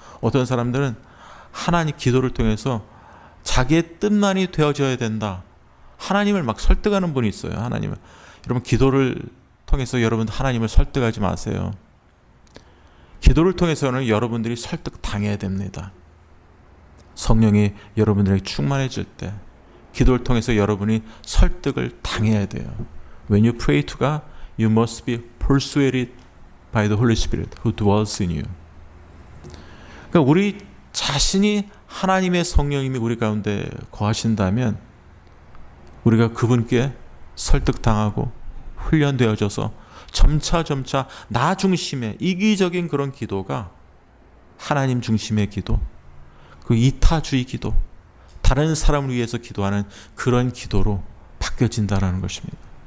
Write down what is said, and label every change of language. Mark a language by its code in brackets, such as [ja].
[ko] 어떤 사람들은 하나님 기도를 통해서 자기의 뜻만이 되어져야 된다, 하나님을 막 설득하는 분이 있어요. 하나님을. 여러분, 기도를 통해서 여러분 하나님을 설득하지 마세요. 기도를 통해서는 여러분들이 설득당해야 됩니다. 성령이 여러분들에게 충만해질 때 기도를 통해서 여러분이 설득을 당해야 돼요. [en] When you pray to God, you must be persuaded by the Holy Spirit who dwells in you. [ko] 그러니까 우리 자신이 하나님의 성령님이 우리 가운데 거하신다면 우리가 그분께 설득당하고 훈련되어져서 점차 나 중심의 이기적인 그런 기도가 하나님 중심의 기도, 그 이타주의 기도, 다른 사람을 위해서 기도하는 그런 기도로 바뀌어진다는 것입니다.